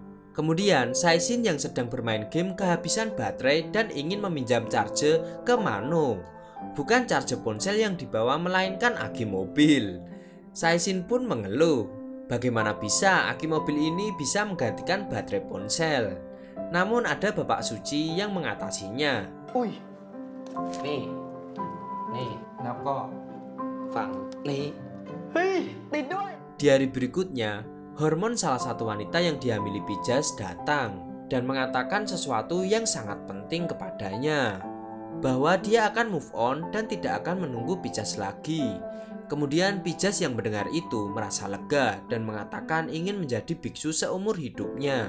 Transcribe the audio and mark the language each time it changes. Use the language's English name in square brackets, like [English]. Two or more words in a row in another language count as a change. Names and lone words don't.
[Indonesian] Kemudian, Saisin yang sedang bermain game kehabisan baterai dan ingin meminjam charger ke Mano. Bukan charger ponsel yang dibawa, melainkan aki mobil. Saisin pun mengeluh, bagaimana bisa aki mobil ini bisa menggantikan baterai ponsel. Namun ada Bapak Suci yang mengatasinya. อุ้ย [Thai] นี่แล้วก็ฝั่งนี้ เฮ้ยติดด้วย [Indonesian] Di hari berikutnya, hormon salah satu wanita yang dihamili Pijas datang dan mengatakan sesuatu yang sangat penting kepadanya, bahwa dia akan [English] move on [Indonesian] dan tidak akan menunggu Pijas lagi. Kemudian Pijas yang mendengar itu merasa lega dan mengatakan ingin menjadi biksu seumur hidupnya.